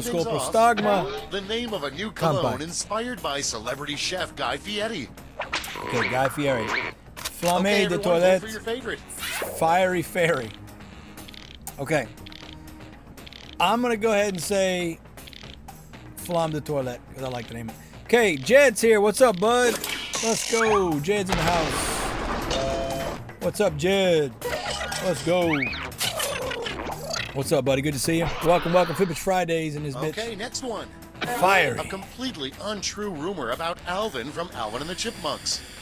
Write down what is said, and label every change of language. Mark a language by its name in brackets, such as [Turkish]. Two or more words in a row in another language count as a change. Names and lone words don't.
[English] pro things skull, off, prostagma. the name of a new cologne Kampai. inspired by celebrity chef Guy Fieri. Okay, Guy Fieri. Flamme Okay, de everyone, vote toilette, for your favorite. fiery fairy. Okay. I'm gonna go ahead and say Flamme de toilette, because I like the name of it. Okay, Jed's here. What's up, bud? Let's go. Jed's in the house. What's up, Jed? Let's go. What's up, buddy? Good to see you. Welcome, Fibbage Fridays in this Okay, bitch. next one. Fiery. A completely untrue rumor about Alvin from Alvin and the Chipmunks.